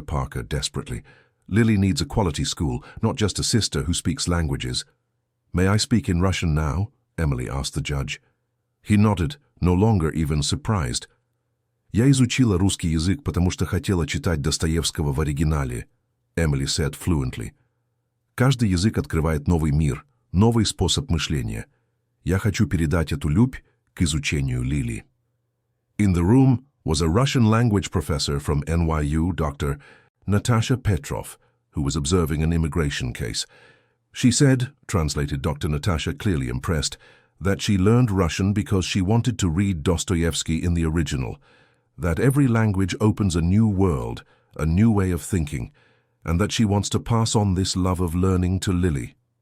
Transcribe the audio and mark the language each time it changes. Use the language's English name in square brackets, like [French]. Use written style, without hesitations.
[English] Parker desperately. Lily needs a quality school, not just a sister who speaks languages. May I speak in Russian now? Emily asked the judge. He nodded, no longer even surprised. [Russian] «Я изучила русский язык, потому что хотела читать Достоевского в оригинале», [English] Emily said fluently. [Russian] «Каждый язык открывает новый мир, новый способ мышления. Я хочу передать эту любовь к изучению Лили». [English] In the room was a Russian language professor from NYU, Dr. Natasha Petrov, who was observing an immigration case. She said, translated Dr. Natasha, clearly impressed, that she learned Russian because she wanted to read Dostoevsky in the original, that every language opens a new world, a new way of thinking, and that she wants to pass on this love of learning to Lily.